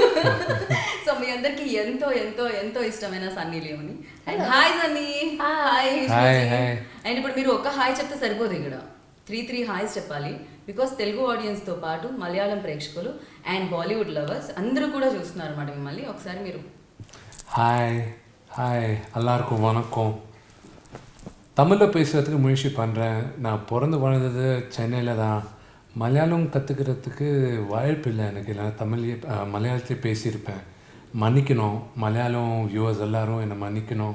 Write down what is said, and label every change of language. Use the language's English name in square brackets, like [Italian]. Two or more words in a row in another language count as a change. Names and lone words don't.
[Telugu] సో మీ అందరికి ఎంతో ఎంతో ఎంతో ఇష్టమైన సన్నీ లియోని. [English] And hi Sunny. Hi. [Telugu] అండ్ ఇప్పుడు మీరు ఒక్క హాయ్ చెప్తే సరిపోదు, ఇక్కడ 3 హాయ్స్ చెప్పాలి. బికాస్ తెలుగు ఆడియన్స్తో పాటు మలయాళం ప్రేక్షకులు అండ్ [English] Bollywood lovers [Telugu] అందరూ కూడా చూస్తున్నారు అన్నమాట మిమ్మల్ని. ఒకసారి మీరు [Tamil] ஹாய் ஹாய் எல்லாருக்கும் வணக்கம். தமிழில் பேசுகிறதுக்கு முயற்சி பண்ணுறேன். நான் பிறந்து வளர்ந்தது சென்னையில் தான். மலையாளம் கற்றுக்கிறதுக்கு வாய்ப்பு இல்லை எனக்கு. இல்லை மலையாளத்திலே பேசியிருப்பேன். மன்னிக்கணும் மலையாளம் வியூவர்ஸ் எல்லோரும் என்னை மன்னிக்கணும்.